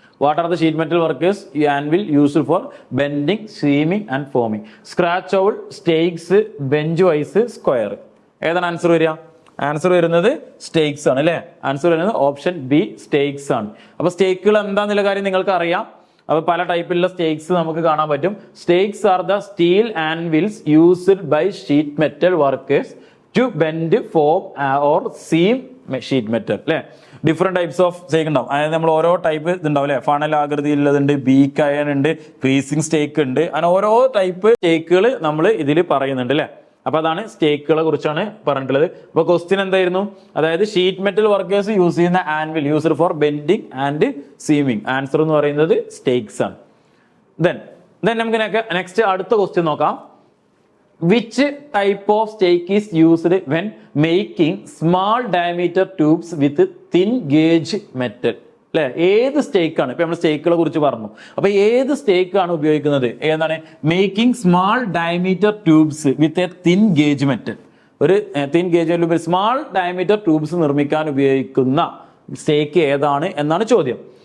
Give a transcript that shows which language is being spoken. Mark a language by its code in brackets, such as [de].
[en] What are the sheet metal workers anvil used for bending, seaming and forming? Scratch owl, stakes, bench wise, square. [ml] ഏതാണ് answer വരിക? Answer വരുന്നത് stakes ആണ് അല്ലെ. Answer വരുന്നത് option B stakes ആണ്. അപ്പൊ സ്റ്റേക്കുകൾ എന്താന്നുള്ള കാര്യം നിങ്ങൾക്ക് അറിയാം. അപ്പൊ പല ടൈപ്പിലുള്ള സ്റ്റേക്സ് നമുക്ക് കാണാൻ പറ്റും. [en] Stakes are the steel anvils used by sheet metal workers to bend, form or seam sheet metal അല്ലെ. [ml] ഡിഫറെന്റ് ടൈപ്സ് ഓഫ് സ്റ്റേക്ക് ഉണ്ടാവും. അതായത് നമ്മൾ ഓരോ ടൈപ്പ് ഇതുണ്ടാവും അല്ലെ. ഫണൽ ആകൃതിയിലുള്ളതുണ്ട്, ബീക്ക് അയൺ ഉണ്ട്, ക്രീസിംഗ് സ്റ്റേക്ക് ഉണ്ട്. അങ്ങനെ ഓരോ ടൈപ്പ് സ്റ്റേക്കുകൾ നമ്മൾ ഇതിൽ പറയുന്നുണ്ട് അല്ലെ. അപ്പൊ അതാണ് സ്റ്റേക്കുകളെ കുറിച്ചാണ് പറഞ്ഞിട്ടുള്ളത്. അപ്പൊ ക്വസ്റ്റ്യൻ എന്തായിരുന്നു, അതായത് ഷീറ്റ് മെറ്റൽ വർക്കേഴ്സ് യൂസ് ചെയ്യുന്ന [en] Anvil used for bending and seaming. [ml] Answer എന്ന് പറയുന്നത് സ്റ്റേക്സ് ആണ്. ദെൻ നമുക്ക് നെക്സ്റ്റ് അടുത്ത ക്വസ്റ്റ്യൻ നോക്കാം. [en] Which type of stake is used when making small diameter tubes with thin gauge metal? [ml] അല്ലെ, ഏത് സ്റ്റേക്ക് ആണ്? ഇപ്പൊ നമ്മൾ സ്റ്റേക്കുകളെ കുറിച്ച് പറഞ്ഞു. അപ്പൊ ഏത് സ്റ്റേക്ക് ആണ് ഉപയോഗിക്കുന്നത്? ഏതാണ്? [en] Making small diameter tubes with a thin gauge metal. [ml] ഒരു thin gauge small diameter tubes നിർമ്മിക്കാൻ ഉപയോഗിക്കുന്ന സ്റ്റേക്ക് ഏതാണ് എന്നാണ് ചോദ്യം.